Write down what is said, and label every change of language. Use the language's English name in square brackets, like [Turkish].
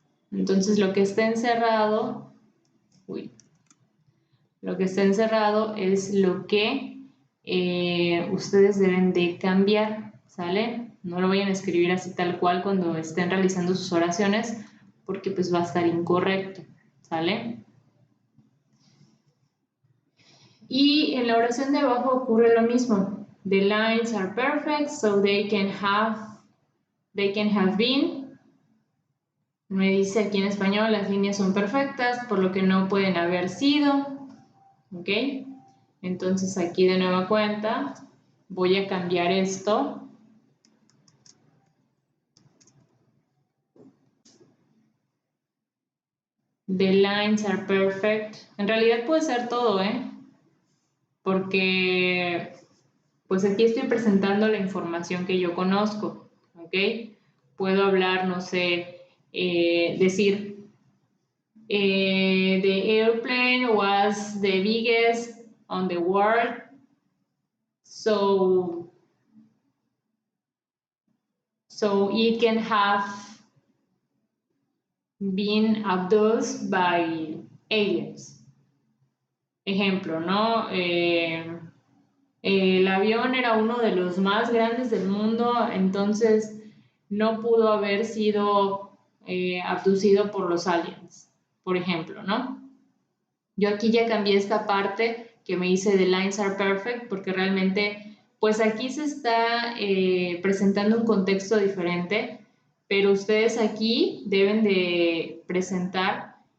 [Spanish] Entonces lo que está encerrado, lo que está encerrado es lo que ustedes deben de cambiar, ¿sale? No lo vayan a escribir así tal cual cuando estén realizando sus oraciones, porque pues va a estar incorrecto, ¿sale? Y en la oración de abajo ocurre lo mismo. [English] The lines are perfect, so they can have been. [Spanish] Me dice aquí en español, las líneas son perfectas, por lo que no pueden haber sido. ¿Ok? Entonces aquí de nueva cuenta voy a cambiar esto. [English] The lines are perfect. [Spanish] En realidad puede ser todo, ¿eh? Porque pues aquí estoy presentando la información que yo conozco, ¿ok? Puedo hablar, no sé, decir, [English] the airplane was the biggest on the world, so it can have been abducted by aliens. [Spanish] Ejemplo, ¿no? El avión era uno de los más grandes del mundo, entonces no pudo haber sido abducido por los aliens, por ejemplo, ¿no? Yo aquí ya cambié esta parte que me dice [English] the lines are perfect [Spanish] porque realmente, pues aquí se está presentando un contexto diferente, pero ustedes aquí deben de presentar